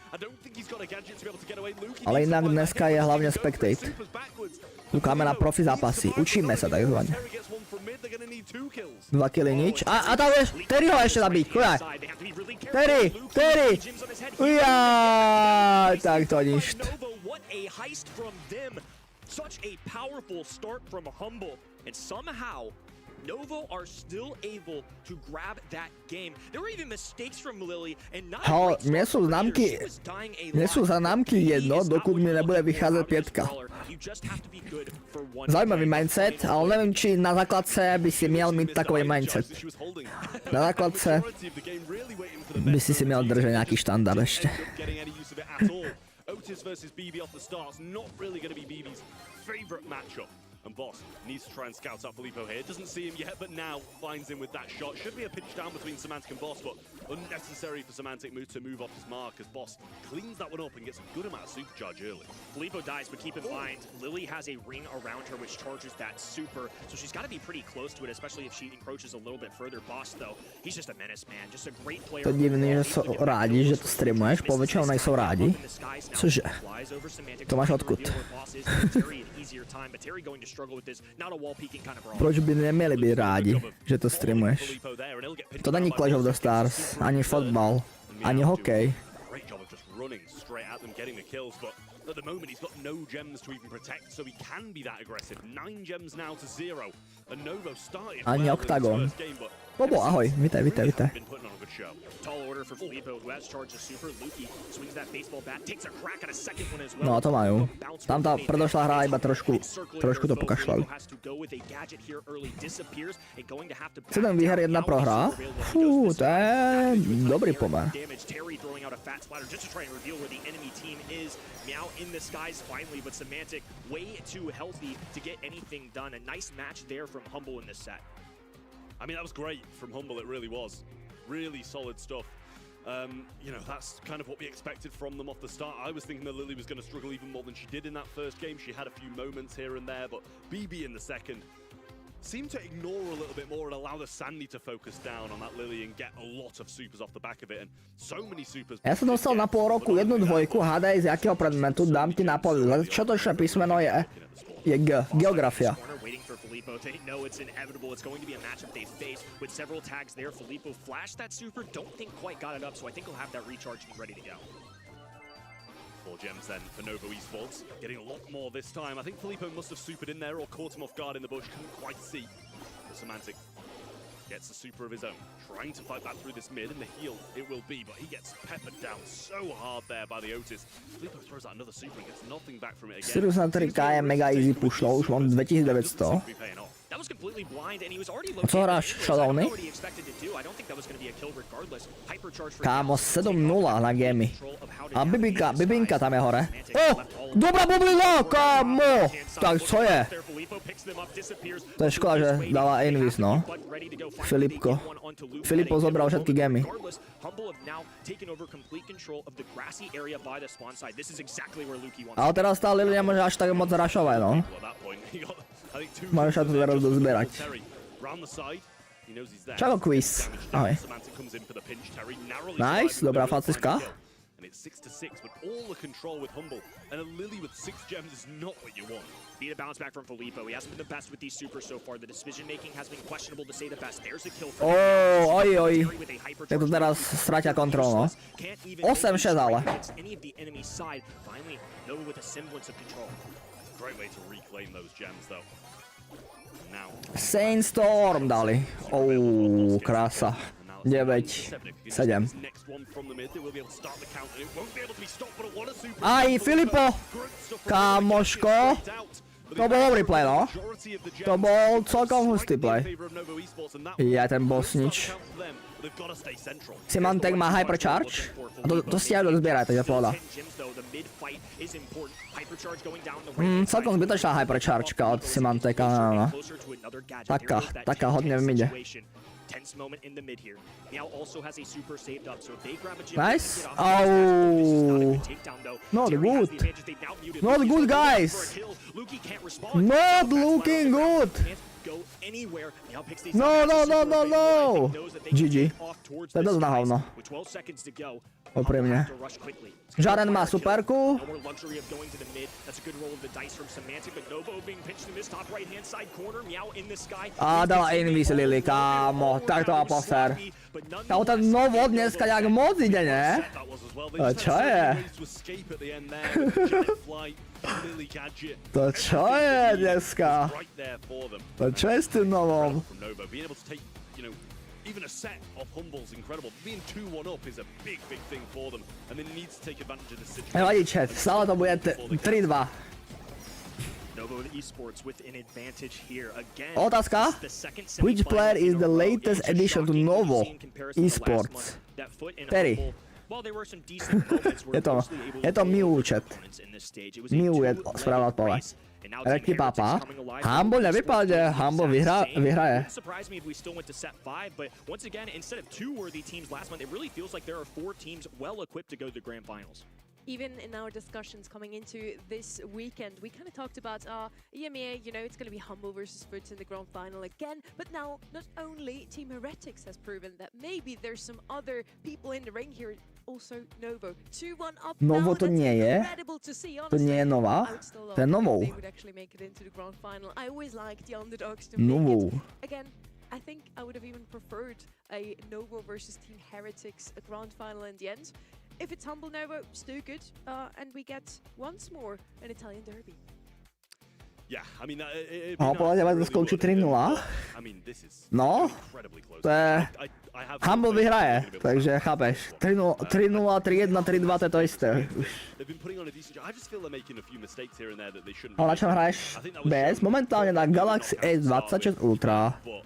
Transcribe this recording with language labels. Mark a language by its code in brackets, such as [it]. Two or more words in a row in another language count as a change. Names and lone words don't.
[sk] Ale inak dneska je hlavne spectate. Kúkame na profi zápasy. Učíme sa takzvané. 2 killy nič. A tam vieš, Terry ho ešte zabiť. Kudaj. Terry. Ujaj, tak to nič. [en] Such a powerful start from Humble, and somehow Novo are still able to grab that game. There were even mistakes from Lily, and not [sk] mne sú známky jedno, dokud mi nebude vychádzať 5. Zaujímavý mindset, ale neviem, či na základce by si miel mať takový mindset. Na základce by si miel držať nejaký štandard ešte. [en] Otis versus BB off the start is not really going to be BB's favorite matchup. And Boss needs to try and scout out Filippo here. Doesn't see him yet, but now finds him with that shot. Should be a pitch down between Semantic and Boss, but unnecessary for Semantic to move off his mark as Boss cleans that one up and gets a good amount of supercharge early. Filippo dies, but keep in mind, Lily has a ring around her which charges that super, so she's got to be pretty close to it, especially if she encroaches a little bit further. Boss, though, he's just a menace, man. Just a great player. [sk] To divný, že sú rádi, že to streamuješ, poväčšinou nejsou rádi. [cs] Cože? To máš odkud? [sk] Proč by nemieli byť rádi, že to streamuješ? [cs] To není Clash of the Stars, ani fotbal, ani hokej. [en] At the moment, he's got no gems to even protect, so he can be that aggressive. 9 gems now to 0. And Novo started [sk] Ani Octagon. Bobo, ahoj, vítaj. [en] Tall order for Filippo, who has charged a super. Luki swings that baseball bat, takes a crack at a second one as well. [sk] No, to majú. Tam tá predošlá hra iba trošku to pokašľali. [cs] 7 výher, 1 prohra. [sk] Fú, to je dobrý pomer. [en] Terry throwing out a fat splatter just to try and reveal where the enemy team is. Meow in the skies finally, but Semantic way too healthy to get anything done. A nice match there from Humble in this set. I mean, that was great from Humble, it really was. Really solid stuff. You know, that's kind of what we expected from them off the start. I was thinking that Lily was going to struggle even more than she did in that first game. She had a few moments here and there, but BB in the second seemed to ignore a little bit more and allow the Sandy to focus down on that Lily and get a lot of supers off the back of it, and so many supers. [sk] Ja som dostal na pol roku 1 dvojku, hádaj z jakého predmetu, dám ti na pol. Čo to ešte písmeno je? Je G, geografia. [en] They know it's inevitable. It's going to be a matchup they face with several tags there. Filippo flashed that super, don't think quite got it up, so I think he'll have that recharge and ready to go. 4 gems then for Novo Esports, getting a lot more this time. I think Filippo must have supered in there or caught him off guard in the bush, couldn't quite see. But Semantic gets a super of his own, trying to fight back through this mid, and the heal it will be, but he gets peppered down so hard there by the Otis. Filippo throws out another super and gets nothing back from it again. [sk] Sirius na 3K je mega easy pushlo, už mám 2900. [en] That was completely blind, and he was already [sk] Co hráš, Shadowny? Kámo, 7-0 na gamey. A Bibinka tam je hore. Dobrá bublina, kámo! Tak co je? To je škoda, že dala invis, no. Filippo zobral všetky gamey. Ale teraz tá Lily nemôže až tak moc rašovať, no. Máš sa tu teraz dozbierať. Čau, quiz. Ahoj. Nice, dobrá faciska. [en] And it's 6-6, but all the control with Humble, and a Lily with 6 gems is not what you want. Need a bounce back from Filippo. He hasn't been the best with these supers so far. The decision making has been questionable to say the best. There's a kill for [sk] oj. Tak to teraz stratia kontrol, no. 8-6 ale. [en] Any of the enemy's side. Finally, Nova with a semblance of control. Great way to reclaim those gems, though. Now, [sk] Sandstorm dali. Krása. 9-7. Aj, Filippo! Kámoško! To bol dobrý play, no. To bol celkom hustý play. Ja ten boss nič. Semantic má hypercharge. A to si aj dozbieraj, takže pohoda. Celkom zbytočná hyperchargeka od Semantica, no. Taká hodne v mide. [en] Tense moment in the mid here. Meow also has a super saved up, so if they grab a gem, nice. Oh, not good. Not good, guys. Not looking good. No. GG. [sk] To je dosť na hovno. Úprimne. Žaren má superku. A dala invis Lily, kámo. Tak to má poser. Kámo, ten Novo dneska nejak moc ide, ne? Čo je? To čo je dneska? To čo je s tým Novom? [en] Even a set of Humble's incredible. Being 2-1 up is a big thing for them, and they need to take advantage of this situation. [sk] Nevadí, chat, stále to bude 3-2. Otázka? [en] Which player is the latest addition to Novo Esports? Terry. [sk] Je to Mew, chat. Mew je správna odpoveď. Rekti pápa. [cs] Humble nevypadá, že Humble vyhraje. [en] Even in our discussions coming into this weekend, we kind of talked about EMEA, you know, it's going to be Humble versus Foots in the grand final again. But now, not only Team Heretics has proven that maybe there's some other people in the ring here, also Novo. 2-1 up Novo now, [sk] to nie je. To nie je Nova. To je Novou. [en] They would actually make it into the grand final. I always like the underdogs to make [sk] Novou. [en] it. Again, I think I would have even preferred a Novo versus Team Heretics, a grand final in the end. If it's Humble Novo, still good, and we get once more an Italian derby. Yeah, I mean, [sk] podľa teba to skončí 3-0? No, to je Humble vyhraje, takže chápeš. 3-0, 3-0, 3-1, 3-2, to je to isté. A na čem hraješ bez? [cs] Momentálně na Galaxy S26 Ultra.